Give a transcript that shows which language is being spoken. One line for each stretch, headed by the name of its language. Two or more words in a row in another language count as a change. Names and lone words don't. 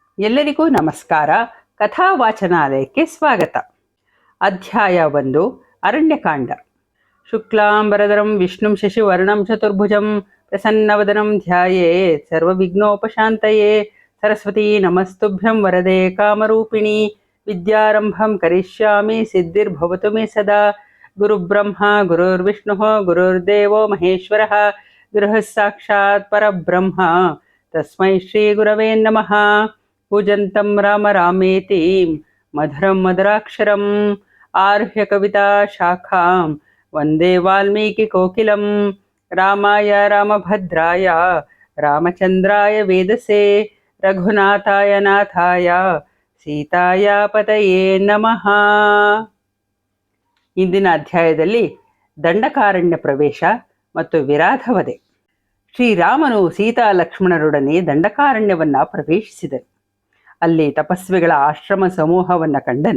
Kannada: ಎಲ್ಲರಿಗೂ ನಮಸ್ಕಾರ. ಕಥಾವಾಚನಾಲಯಕ್ಕೆ ಸ್ವಾಗತ. ಅಧ್ಯಾಯ 1, ಅರಣ್ಯಕಾಂಡ.
Sanskrit: ಶುಕ್ಲಾಂಬರಧರಂ ವಿಷ್ಣುಂ ಶಶಿವರ್ಣಂ ಚತುರ್ಭುಜಂ ಪ್ರಸನ್ನವದನಂ ಧ್ಯಾಯೇತ್ ಸರ್ವವಿಘ್ನೋಪಶಾಂತಯೇ. ಸರಸ್ವತೀ ನಮಸ್ತುಭ್ಯಂ ವರದೆ ಕಾಮರೂಪಿಣಿ. ವಿದ್ಯಾರಂಭಂ ಕರಿಷ್ಯಾಮಿ ಸಿದ್ಧಿರ್ಭವತು ಮೇ ಸದಾ. ಗುರುಬ್ರಹ್ಮ ಗುರುರ್ವಿಷ್ಣುಃ ಗುರುರ್ದೇವೋ ಮಹೇಶ್ವರಃ. ಗುರುಃ ಸಾಕ್ಷಾತ್ ಪರಬ್ರಹ್ಮ ತಸ್ಮೈ ಶ್ರೀ ಗುರವೇ ನಮಃ. पूजन्तं राम रामेति मधुरं मधुराक्षरम् आरुह्य कविता शाखां वन्दे वाल्मीकिकोकिलं. रामाय रामभद्राय रामचन्द्राय वेदसे रघुनाथाय नाथाय ಸೀತಾಯ ಪತಯೇ ನಮಃ.
Kannada: ಇಂದಿನ ಅಧ್ಯಾಯದಲ್ಲಿ ದಂಡಕಾರಣ್ಯ ಪ್ರವೇಶ ಮತ್ತು ವಿರಾಧವಧೆ. ಶ್ರೀರಾಮನು ಸೀತಾ ಲಕ್ಷ್ಮಣರೊಡನೆ ದಂಡಕಾರಣ್ಯವನ್ನು ಪ್ರವೇಶಿಸಿದನು. ಅಲ್ಲಿ ತಪಸ್ವಿಗಳ ಆಶ್ರಮ ಸಮೂಹವನ್ನು ಕಂಡನು.